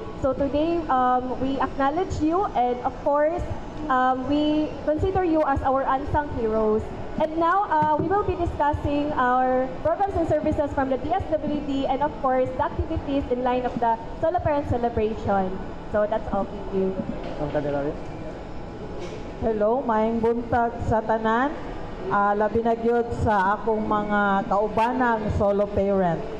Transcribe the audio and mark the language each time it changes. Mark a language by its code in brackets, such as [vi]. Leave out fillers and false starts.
[en] So today we acknowledge you and of course we consider you as our unsung heroes. And now we will be discussing our programs and services from the DSWD and of course the activities in line of the Solo Parent celebration. So that's all. Thank you. [ceb] Hello, maayong buntag sa tanan. Labi na gyud sa akong mga kaubanang solo parent.